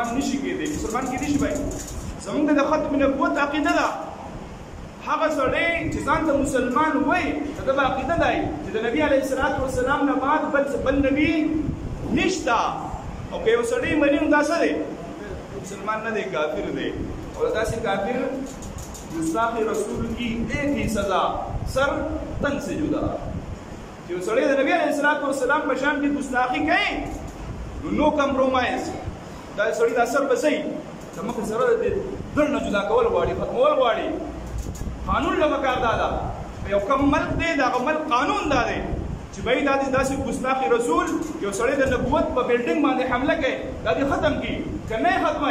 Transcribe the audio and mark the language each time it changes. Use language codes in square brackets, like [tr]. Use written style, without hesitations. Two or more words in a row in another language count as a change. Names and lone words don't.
[ps] نشي کېدی مسلمان کې نشي وای زمونږ د ختم نبوت عقیده ده هغه سړی چې ځان ته مسلمان وای دا عقیده ده چې د نبی [ar] علیه الصلاة والسلام [ps] نه بعد بل نبی نشته او که یو سړی مني نو دا څه دی مسلمان نه دی کافر دی او داسې کافر گستاخ رسول [ur] کی ایک ہی سزا سر تن سے جدا [ps] چې یو سړی د نبی [ar] علیه الصلاة والسلام [ps] په شان کې ګستاخي کوي نو کمپرومایز دا سړی د اثر بسې زموږ سره د دړ نه جدا کول غواړي ختمول غواړي قانون له مکار دا یو کوم ملک دی دا ملک قانون دا دی چې بای دا داسې ګستاخ رسول یو سړی د نبوت په بلډینګ باندې حمله کوي دا دې ختم کی کنه ختمه